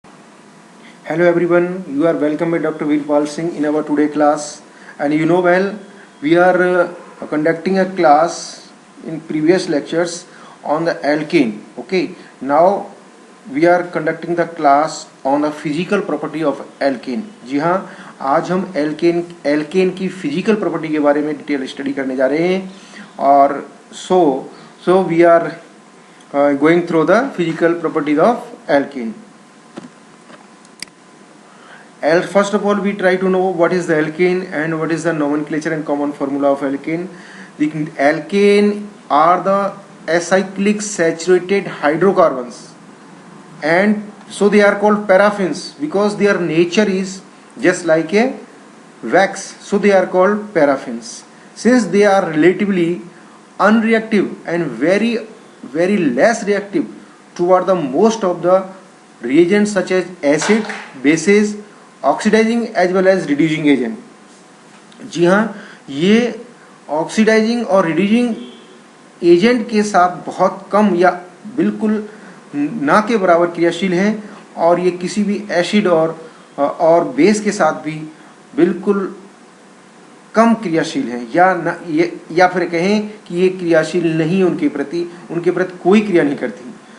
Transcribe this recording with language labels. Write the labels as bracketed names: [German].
[English] Hello everyone, you are welcome by Dr. Virpal Singh in our today class. And you know well, we are conducting a class in previous lectures on the alkane. Okay, now we are conducting the class on the physical property of alkane. [Hindi] जी हाँ, आज हम alkene की physical property के बारे में detail study करने जा रहे हैं. [English] और so we are going through the physical properties of alkane. First of all, we try to know what is the alkane and what is the nomenclature and common formula of alkane. The alkane are the acyclic saturated hydrocarbons, and so they are called paraffins because their nature is just like a wax, so they are called paraffins. Since they are relatively unreactive and very less reactive toward the most of the reagents such as acid, bases, oxidising as well as reducing agent. [Hindi] जी हाँ, ये oxidising और reducing agent के साथ बहुत कम या बिल्कुल ना के बराबर क्रियाशील हैं, और ये किसी भी एसिड और बेस के साथ भी बिल्कुल कम क्रियाशील हैं, या फिर कहें कि ये क्रियाशील नहीं, उनके प्रति कोई क्रिया नहीं करती.